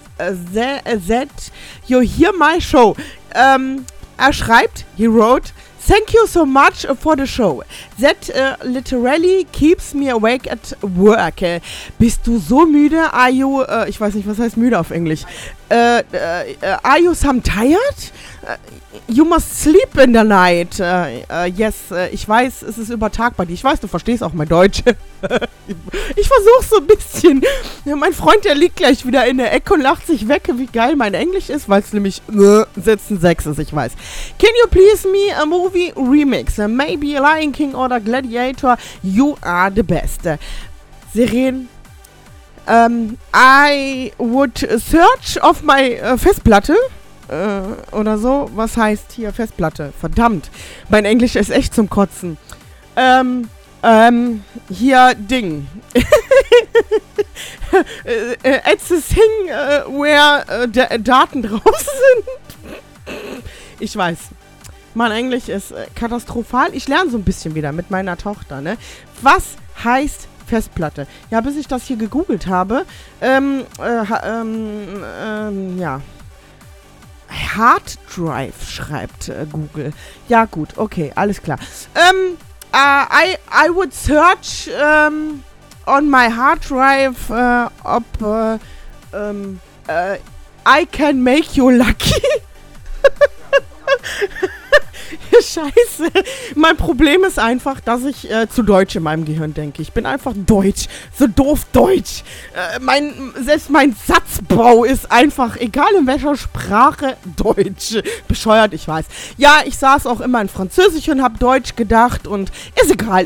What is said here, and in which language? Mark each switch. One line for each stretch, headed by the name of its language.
English: I love that you hear my show.
German: Er schreibt,
English: he wrote, thank you so much for the show. That literally keeps me awake at work.
German: Bist du so müde?
English: Are you,
German: ich weiß nicht, was heißt müde auf Englisch?
English: Are you some tired? You must sleep in the night.
German: Yes, ich weiß, es ist übertag bei dir. Ich weiß, du verstehst auch mein Deutsch. Ich versuch's so ein bisschen. Ja, mein Freund, der liegt gleich wieder in der Ecke und lacht sich weg, wie geil mein Englisch ist, weil es nämlich Sätzen 6 ist, ich weiß.
English: Can you please me a movie remix? Maybe Lion King oder Gladiator. You are the best. Siren. I would search of my Festplatte.
German: Oder so. Was heißt hier Festplatte? Verdammt. Mein Englisch ist echt zum Kotzen. Hier Ding.
English: it's a thing where
German: Daten drauf sind. Ich weiß. Mein Englisch ist katastrophal. Ich lerne so ein bisschen wieder mit meiner Tochter, ne? Was heißt Festplatte? Ja, bis ich das hier gegoogelt habe, Hard Drive schreibt Google. Ja, gut, okay, alles klar.
English: I would search on my Hard Drive, ob I can make you lucky.
German: Scheiße. Mein Problem ist einfach, dass ich zu Deutsch in meinem Gehirn denke. Ich bin einfach Deutsch. So doof Deutsch. Selbst mein Satzbau ist einfach, egal in welcher Sprache, Deutsch. Bescheuert, ich weiß. Ja, ich saß auch immer in Französisch und hab Deutsch gedacht und ist egal.